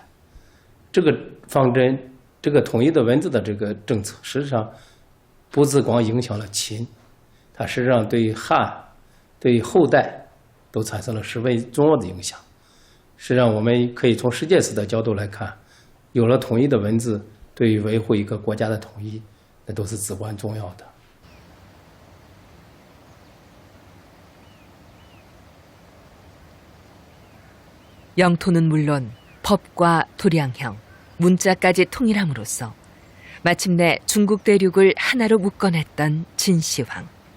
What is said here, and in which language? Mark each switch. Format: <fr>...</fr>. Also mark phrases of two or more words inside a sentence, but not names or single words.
<zh>这个方针，这个统一的文字的这个政策，实际上不只光影响了秦，它实际上对于汉、对于后代都产生了十分重要的影响。实际上，我们可以从世界史的角度来看，有了统一的文字，对于维护一个国家的统一，那都是至关重要的。</zh> <ko>영토는 물론 법과 도량형, 문자까지 통일함으로써 마침내 중국 대륙을 하나로 묶어냈던 진시황.</ko>